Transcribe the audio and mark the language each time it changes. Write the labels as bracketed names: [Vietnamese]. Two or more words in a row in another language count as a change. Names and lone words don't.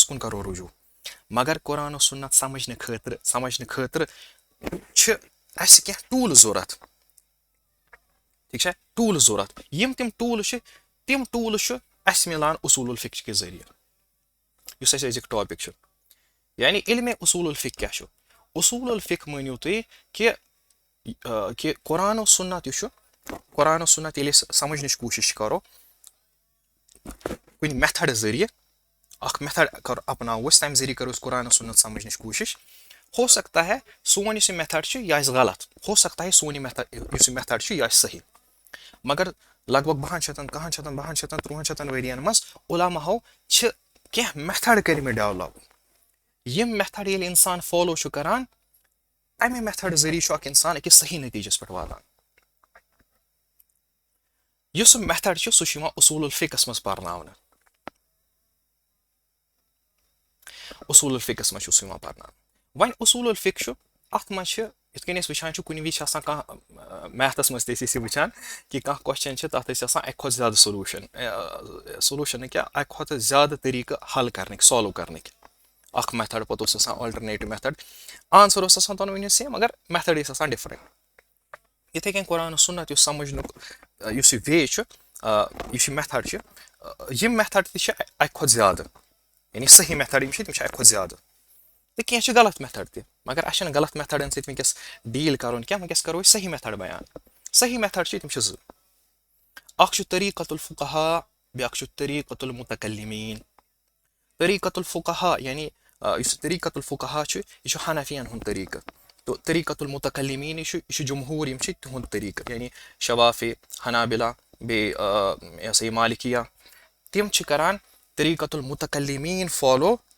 [Kashmiri] کُن کرو رجوٗع مگر قرآن سُنت سمجھنہٕ خٲطرٕ چھِ اَسہِ کینٛہہ ٹوٗلٕز ضوٚرتھ ٹھیٖک چھا ٹوٗلٕز ضوٚرتھ یِم تِم ٹوٗلٕز چھُ اَسہِ مِلان اصوٗل الفِق کہِ ذٔریعہٕ یُس اَسہِ أزیُک ٹاپِک چھُ یعنی علمِ اصوٗل الفِق کیاہ چھُ اصوٗل الفِق مٲنِو تُہۍ کہِ قرآن سُنت یُس چھُ قرآن سُنت ییٚلہِ أسۍ سمجھنٕچ کوٗشِش کرو کُنہِ میتھڈ ذٔریعہٕ اکھ میتھڈ اپناوو أسۍ تَمہِ ذٔریعہٕ کرو أسۍ قرآن سُنت سمجھنٕچ کوٗشِش [Urdu] ہو سکتا ہے [Kashmiri] سون یُس یہِ میتھڈ چھُ یہِ آسہِ غلط [Urdu] ہو سکتا ہے [Kashmiri] سون یہِ میتھڈ چھُ یہِ آسہِ صحیح مگر لگ بگ 100 شیٚتن 30 شیٚتن ؤرین منٛز علاماہو چھِ کینٛہہ میتھڈ کٔرمٕتۍ ڈیولپ یِم میتھڈ ییٚلہِ اِنسان فالو چھُ کران اَمہِ میتھڈ ذٔریعہٕ چھُ اکھ اِنسان أکِس صحیح نٔتیٖجس پٮ۪ٹھ واتان یُس سُہ میتھڈ چھُ سُہ چھُ یِوان اصوٗل الفِقس منٛز پرناونہٕ وۄنۍ اصوٗل الفِق چھُ اَتھ منٛز چھِ یِتھ کٔنۍ أسۍ وٕچھان چھِ کُنہِ وِزِ چھِ آسان کانٛہہ میتھس منٛز تہِ ٲسۍ أسۍ یہِ وٕچھان کہِ کانٛہہ کوسچن چھِ تَتھ ٲسۍ آسان اَکہِ کھۄتہٕ زیادٕ سولوٗشن نہٕ کینٛہہ اَکہِ کھۄتہٕ زیادٕ طٔریٖقہٕ حل کرنٕکۍ سالو کرنٕکۍ اکھ میتھڈ پتہٕ اوس آسان [English] alternative method answer [Kashmiri] اوس آسان دۄنوٕنی سیم مگر میتھڈ ٲسۍ آسان ڈِفرنٹ یِتھٕے کٔنۍ قرآن سُنت یُس سمجھنُک یُس یہِ وے چھُ یُس یہِ میتھڈ چھُ یِم میتھڈ تہِ چھِ اَکہِ کھۄتہٕ زیادٕ یعنی صحیح میتھڈ یِم چھِ تِم چھِ اَکہِ کھۄتہٕ زیادٕ تہٕ کینٛہہ چھِ غلط میتھڈ تہِ مگر اَسہِ چھنہٕ غلط میتھڈن سۭتۍ وٕنکیٚس ڈیٖل کرُن کینٛہہ وٕنکیٚس کرو أسۍ صحیح میتھڈ بیان صحیح میتھڈ چھِ تِم چھِ زٕ اکھ چھُ طریٖقت الفقہا بیاکھ چھُ طریٖقت المتکلمیٖن طریٖقت الفقہا یعنی یُس طریٖقت الفقہا چھُ یہِ چھُ حنفین ہُنٛد طریٖقہٕ تہٕ طریٖقت المتکلمیٖن یہِ چھُ جمہوٗر یِم چھِ تِہُنٛد طریٖقہٕ یعنی شوافے حنابلہ بیٚیہِ یہِ ہسا یہِ مالکیا تِم چھِ کران طریٖقت المتکلمیٖن فالو